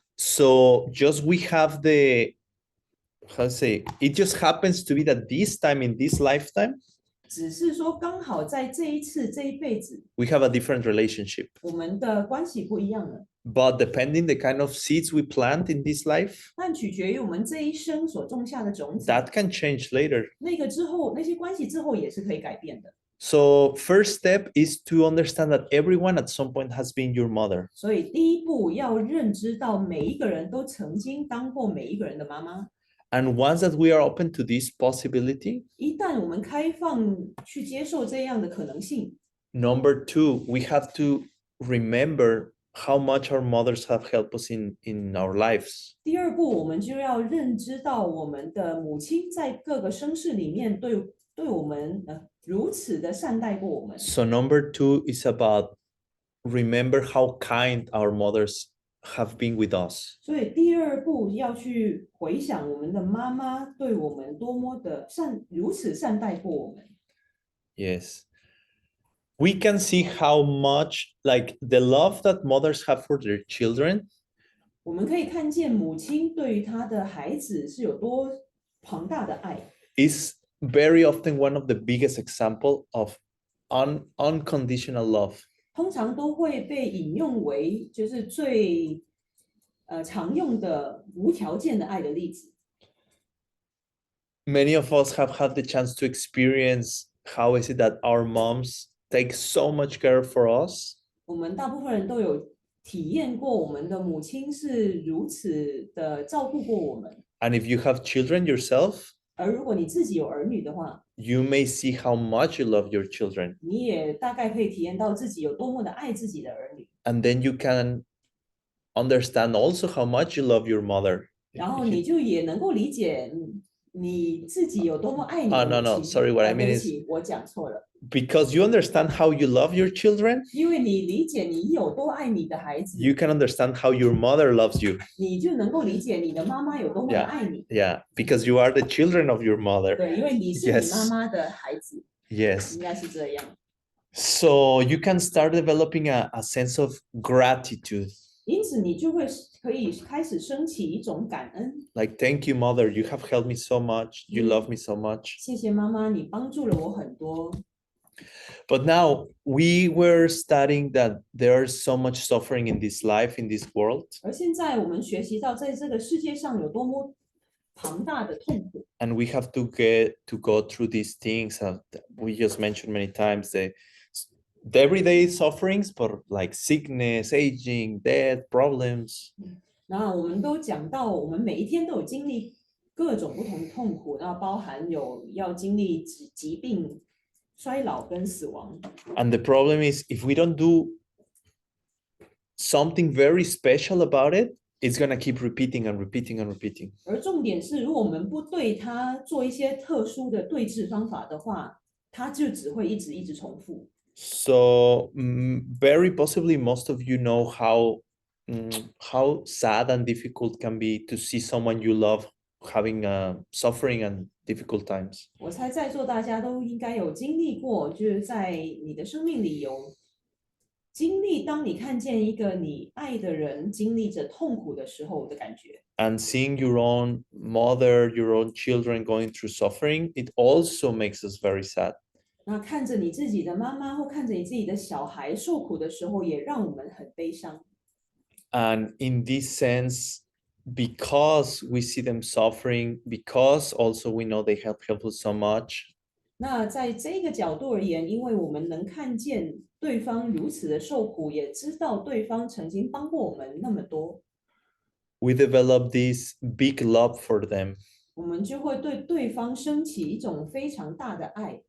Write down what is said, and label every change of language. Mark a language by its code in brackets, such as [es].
[en] So just we have the, how to say, it just happens to be that this time in this lifetime, [zh] 只是说，刚好在这一次这一辈子， [en] we have a different relationship. [zh] 我们的关系不一样了。 [en] But depending the kind of seeds we plant in this life, [zh] 但取决于我们这一生所种下的种子， [en] that can change later. [zh] 那个之后，那些关系之后也是可以改变的。 [en] So first step is to understand that everyone at some point has been your mother. [zh] 所以第一步要认知到，每一个人都曾经当过每一个人的妈妈。 [en] And once that we are open to this possibility, [zh] 一旦我们开放去接受这样的可能性， [en] number two, we have to remember how much our mothers have helped us in our lives. [zh] 第二步我们就要认知到，我们的母亲在各个生世里面对我们如此的善待过我们。 [en] So number two is about remember how kind our mothers have been with us. [zh] 所以第二步要去回想我们的妈妈对我们多么的如此善待过我们。 [en] Yes. We can see how much like the love that mothers have for their children [zh] 我们可以看见母亲对于她的孩子是有多庞大的爱， [en] is very often one of the biggest example of unconditional love. [zh] 通常都会被引用为就是最常用的无条件的爱的例子。 [en] Many of us have had the chance to experience how is it that our moms take so much care for us. [zh] 我们大部分人都有体验过，我们的母亲是如此的照顾过我们。 [en] And if you have children yourself, [zh] 而如果你自己有儿女的话， [en] you may see how much you love your children. [zh] 你也大概可以体验到自己有多么的爱自己的儿女。 [en] And then you can understand also how much you love your mother. [zh] 然后你就也能够理解你自己有多么爱你的母亲。 [en] No, sorry, what I mean [zh] 对不 [en] is [zh] 起，我讲错了。 [en] because you understand how you love your children, [zh] 因为你理解你有多爱你的孩子， [en] you can understand how your mother loves you. [zh] 你就能够理解你的妈妈有多么的爱你。 [en] Yeah, because you are the children of your mother. [zh] 对，因为你是你 [en] Yes. [zh] 妈妈的孩子， [en] Yes. [zh] 应该是这样。 [en] So you can start developing a sense of gratitude. [zh] 因此，你就会可以开始升起一种感恩。 [en] Like, thank you, mother. You have helped me so much. You love me so much. [zh] 谢谢妈妈，你帮助了我很多。 [en] But now we were studying that there's so much suffering in this life, in this world. [zh] 而现在我们学习到，在这个世界上有多么庞大的痛苦， [en] And we have to get to go through these things. We just mentioned many times the everyday sufferings, but like sickness, aging, death, problems. [zh] 那我们都讲到，我们每一天都有经历各种不同的痛苦，那包含要经历疾病、衰老跟死亡。 [en] And the problem is if we don't do something very special about it, it's gonna keep repeating and repeating and repeating. [zh] 而重点是，如果我们不对它做一些特殊的对治方法的话，它就只会一直重复。 [en] So very possibly most of you know how sad and difficult can be to see someone you love having suffering and difficult times. [zh] 我猜在座大家都应该有经历过，就是在你的生命里有经历当你看见一个你爱的人经历着痛苦的时候的感觉。 [en] And seeing your own mother, your own children going through suffering, it also makes us very sad. [zh] 那看着你自己的妈妈或看着你自己的小孩受苦的时候，也让我们很悲伤。 [en] And in this sense, because we see them suffering, because also we know they help us so much, [zh] 那在这个角度而言，因为我们能看见对方如此的受苦，也知道对方曾经帮过我们那么多， [en] we develop this big love for them [zh] 我们就会对对方升起一种非常大的爱，